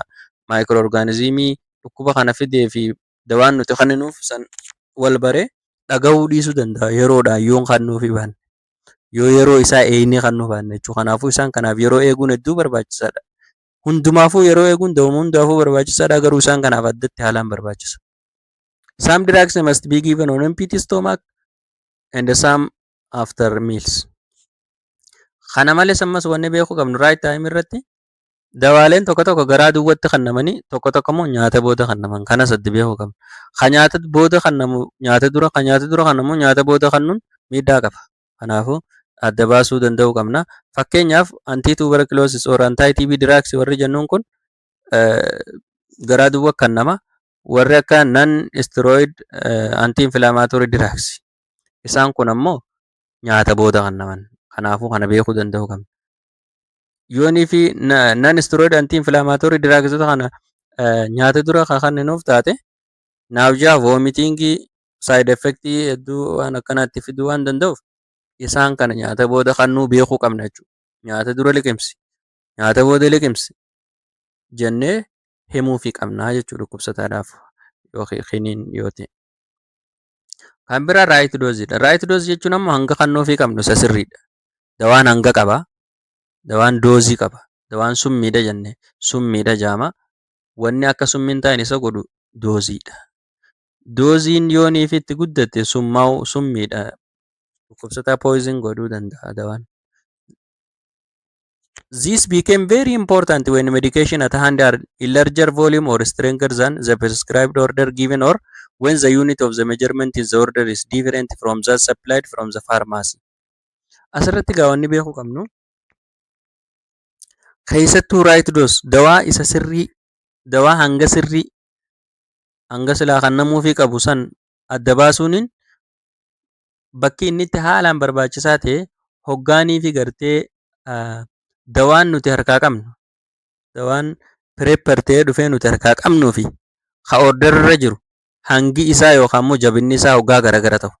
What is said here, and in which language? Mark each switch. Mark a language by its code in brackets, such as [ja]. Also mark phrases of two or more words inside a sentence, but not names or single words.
[om] Maayikiroo orgaanizimii dhukkuba kana fidee fi dawaan nuti kenninuuf san wal baree dhagahuu dhiisuu danda'a. Yeroodhaan yoon kennuufii baanne. Yoo yeroo isaa eegnee kennuu baanne jechuudha. Kanaafuu isaan kanaaf yeroo eeguun hedduu barbaachisaadha. Hundumaafuu yeroo eeguun dawuma hundaafuu barbaachisaadha. Garuu isaan kanaaf addatti haalaan barbaachisa. [en] Some drugs must be given on empty stomach and some after meals. [om] Kana malees ammas wanni beekuu qabnu [en] right time [om] irratti dawaaleen tokko tokko garaa duwwaatti kennamanii tokko tokko immoo nyaata booda kennaman. Kanas adda beekuu qabna. Kan nyaata booda kennamu nyaata dura, kan nyaata dura kennamu nyaata booda kennuun miidhaa qaba. Kanaafuu adda baasuu danda'uu qabna. Fakkeenyaaf [en] anti-tuberculosis or anti-TB drugs [om] warri jennuun kun garaa duwwaa kennama. Warri akka [en] non-steroid anti-inflammatory drugs [om] isaan kun ammoo nyaata booda kennaman. Kanaafuu kana beekuu danda'uu qabna. Yoonii fi [en] non-steroid anti-inflammatory drugs [om] kana nyaata dura kan kenninuuf taate naawjaa, vomitingii, side effectii hedduu waan akkanaatti fiduu waan danda'uuf isaan kana nyaata booda kennuu beekuu qabna jechuudha. Nyaata dura liqimsi, nyaata booda liqimsi jennee himuufii qabnaa jechuudha dhukkubsataadhaaf yookiin yoo ta'e. Kan biraa [en] right doseidha. Right dose [om] jechuun ammoo hanga kennuufii qabnu isa sirriidha. Dawaan hanga qaba. Dawaan doozii qaba. Dawaan summiidha jenne summiidha jaama. Wanni akka summiin ta'in isa godhu dooziidha. Dooziin yoonii fi itti guddatte summiidha. Dhukkubsataa poison godhuu danda'a dawaan. [en] This became very important when medication at hand are in larger volume or stronger than the prescribed order given or when the unit of the measurement in the order is different from that supplied from the pharmacy. [om] Asirratti gaa wanni beekuu qabnu Keessattuu [en] right dose [om] dawaa isa sirrii dawaa hanga sirrii hanga silaa kennamuufii qabu san adda baasuuniin bakki inni itti haalaan barbaachisaa ta'e hoggaanii fi gartee dawaan nuti harkaa qabnu dawaan pireepper ta'ee dhufee nuti harkaa qabnuu fi ka orderarra jiru hangi isaa yookaan immoo jabinni isaa hoggaa garagara ta'u.